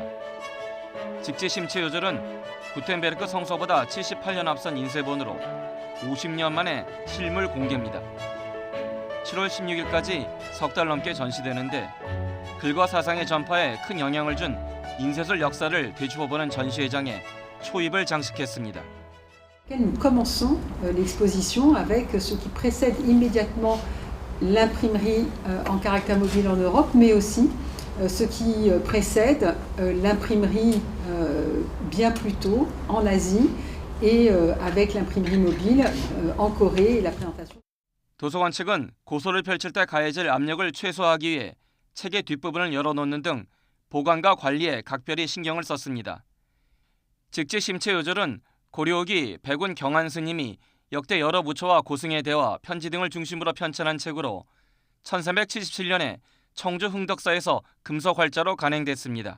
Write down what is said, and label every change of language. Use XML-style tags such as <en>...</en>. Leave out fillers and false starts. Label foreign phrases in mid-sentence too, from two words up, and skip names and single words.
<ko>직지 심체 요절은 구텐베르크 성서보다 78년 앞선 인쇄본으로 50년 만에 실물 공개입니다. 7월 16일까지 석 달 넘게 전시되는데 글과 사상의 전파에 큰 영향을 준 인쇄술 역사를 되짚어보는 전시회장에 초입을 장식했습니다.</ko> <fr>Nous commençons l'exposition avec ce qui précède immédiatement l'imprimerie en caractère mobile en Europe, mais aussi ce qui précède l'imprimerie bien plus tôt en Asie et avec l'imprimerie mobile en Corée et la présentation.</fr> <ko>도서관 측은 고소를 펼칠 때 가해질 압력을 최소화하기 위해 책의 뒷부분을 열어놓는 등 보관과 관리에 각별히 신경을 썼습니다. 직지 심체 요절은 고려 후기 백운 경한 스님이 역대 여러 부처와 고승의 대화, 편지 등을 중심으로 편찬한 책으로 1377년에 청주 흥덕사에서 금속활자로 간행됐습니다.</ko>